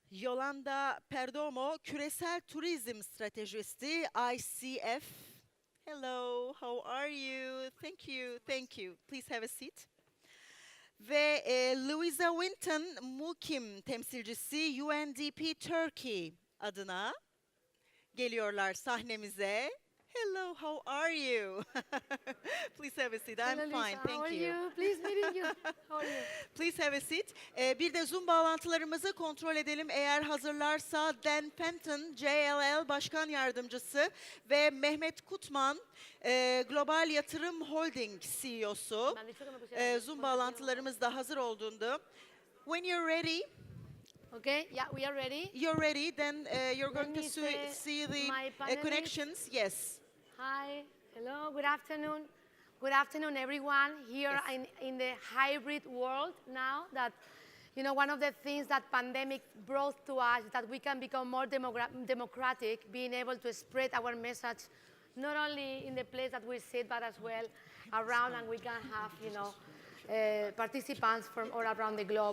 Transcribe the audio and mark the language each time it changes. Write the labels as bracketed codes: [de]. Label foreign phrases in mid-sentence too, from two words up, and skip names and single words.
[tr] Yolanda Perdomo, Küresel Turizm Stratejisti, ICF. [en] Hello, how are you? Thank you, thank you. Please have a seat. [tr] Ve Louisa Winton, Mukim temsilcisi, UNDP Turkey adına geliyorlar sahnemize. [en] Hello, how are you? Please have a seat. I'm Hello, Lisa. fine, How are thank you. you? Please meeting you. How are you? Please have a seat. [tr] Bir de Zoom bağlantılarımızı kontrol edelim. Eğer hazırlarsa Dan Fenton, JLL Başkan Yardımcısı ve Mehmet Kutman, Global Yatırım Holding CEO'su. [es] Me han dicho que me pusiera aquí. [tr] Zoom bağlantılarımız da hazır olduğunda. [en] When you're ready, Okay, yeah, we are ready. you're ready, then you're Let going to me say see my the panelists. connections. Yes. Hi, hello, good afternoon. Good afternoon, everyone here Yes. in the hybrid world now that, you know, one of the things that pandemic brought to us is that we can become more democratic, being able to spread our message not only in the place that we sit, but as well around, and we can have, you know, participants from all around the globe.